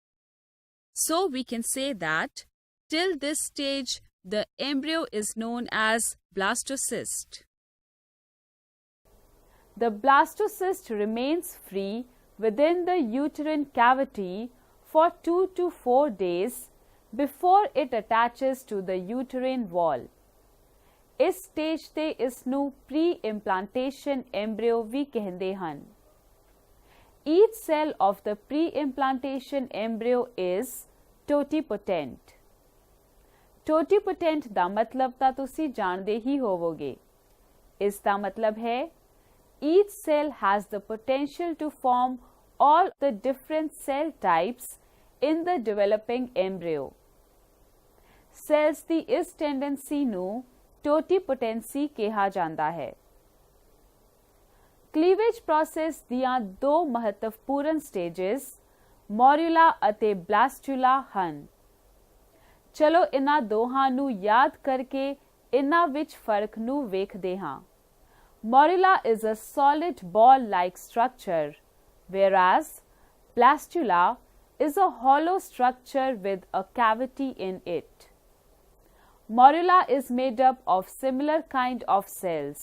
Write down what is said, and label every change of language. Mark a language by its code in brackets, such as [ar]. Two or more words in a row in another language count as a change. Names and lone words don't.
[en] So we can say that till this stage the embryo is known as blastocyst. The blastocyst remains free within the uterine cavity for 2 to 4 days before it attaches to the uterine wall. [hi] इस स्टेज ते इसनू [en] pre-implantation embryo [hi] भी कहते हैं. [en] Each cell of the pre-implantation embryo is totipotent. [pa] Totipotent ਦਾ ਮਤਲਬ ਤਾਂ ਤੁਸੀਂ ਜਾਣਦੇ ਹੀ ਹੋਵੋਗੇ। ਇਸ ਦਾ ਮਤਲਬ ਹੈ [en] each cell has the potential to form all the different cell types in the developing embryo. [pa] Cells ਦੀ ਇਸ tendency ਨੂੰ totipotency ਕਿਹਾ ਜਾਂਦਾ ਹੈ। [en] Cleavage process [pa] ਦੀਆਂ ਦੋ ਮਹੱਤਵਪੂਰਨ stages morula ਅਤੇ blastula ਹਨ। ਚਲੋ ਇਹਨਾਂ ਦੋਹਾਂ ਨੂੰ ਯਾਦ ਕਰਕੇ ਇਹਨਾਂ ਵਿੱਚ ਫਰਕ ਨੂੰ ਵੇਖਦੇ ਹਾਂ। [en] Morula is a solid ball-like structure, whereas blastula is a hollow structure with a cavity in it. Morula is made up of similar kind of cells.